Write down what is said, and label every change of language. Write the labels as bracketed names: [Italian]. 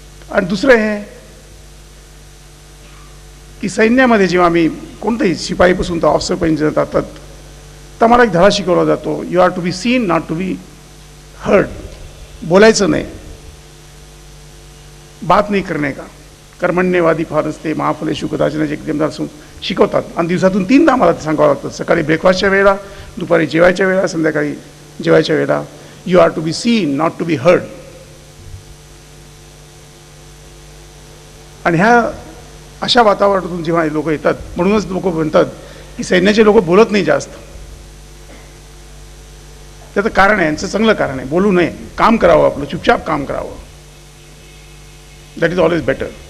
[Marathi] आणि दुसरं हे की सैन्यामध्ये जेव्हा आम्ही कोणतंही शिपाईपासून तर ऑफिसरपर्यंत जातात तर मला एक धडा शिकवला जातो, [English] You are to be seen not to be heard. [Marathi] बोलायचं नाही, बात नाही करणे का, कर्मण्यवादी फार असते महाफलेषु कदाचन एकदम शिकवतात. आणि दिवसातून 3दा मला ते सांगावं लागतं, सकाळी ब्रेकफास्टच्या वेळेला, दुपारी जेवायच्या वेळेला, संध्याकाळी जेवायच्या वेळेला. [English] You are to be seen not to be heard. [Marathi] आणि ह्या अशा वातावरणातून जेव्हा लोक येतात, म्हणूनच लोक म्हणतात की सैन्याचे लोक बोलत नाही जास्त. त्याचं कारण आहे, यांचं चांगलं कारण आहे, बोलू नये, काम करावं, आपलं चुपचाप काम करावं. [English] That is always better.